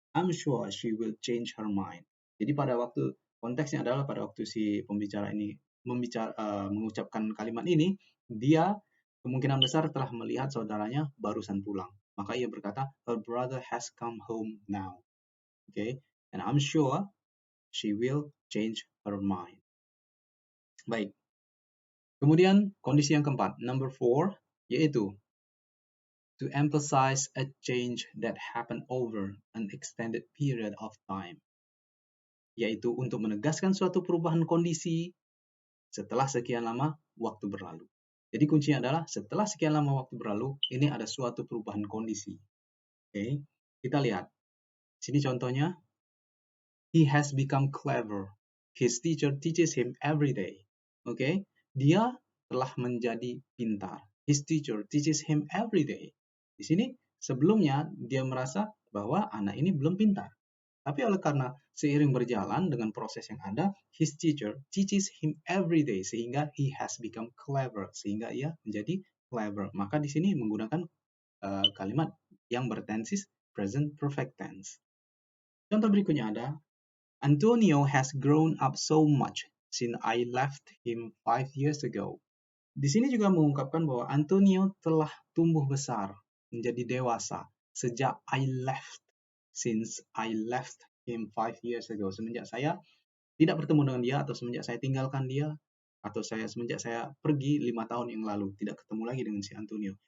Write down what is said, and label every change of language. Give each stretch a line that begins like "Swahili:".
English: I'm sure she will change her mind.
Indonesian: Jadi pada waktu konteksnya adalah pada waktu si pembicara ini mengucapkan kalimat ini, dia kemungkinan besar telah melihat saudaranya barusan pulang. Maka ia berkata,
English: her brother has come home now. Okay, and I'm sure she will change her mind.
Indonesian: Baik. Kemudian kondisi yang keempat,
English: number 4,
Indonesian: yaitu
English: to emphasize a change that happened over an extended period of time.
Indonesian: Yaitu untuk menegaskan suatu perubahan kondisi setelah sekian lama waktu berlalu. Jadi kuncinya adalah setelah sekian lama waktu berlalu, ini ada suatu perubahan kondisi. Oke, kita lihat. Sini contohnya,
English: he has become clever. His teacher teaches him every day.
Indonesian: Oke, dia telah menjadi pintar.
English: His teacher teaches him every day.
Indonesian: Di sini sebelumnya dia merasa bahwa anak ini belum pintar. Tapi oleh karena seiring berjalan dengan proses yang ada,
English: his teacher teaches him every day
Indonesian: sehingga
English: he has become clever,
Indonesian: sehingga ia menjadi clever. Maka di sini menggunakan kalimat yang bertensis present perfect tense. Contoh berikutnya ada
English: Antonio has grown up so much since I left him 5 years ago.
Indonesian: Di sini juga mengungkapkan bahwa Antonio telah tumbuh besar, menjadi dewasa sejak
English: since I left him 5 years ago.
Indonesian: Semenjak saya tidak bertemu dengan dia atau semenjak saya tinggalkan dia atau semenjak saya pergi 5 tahun yang lalu, tidak ketemu lagi dengan si Antonio.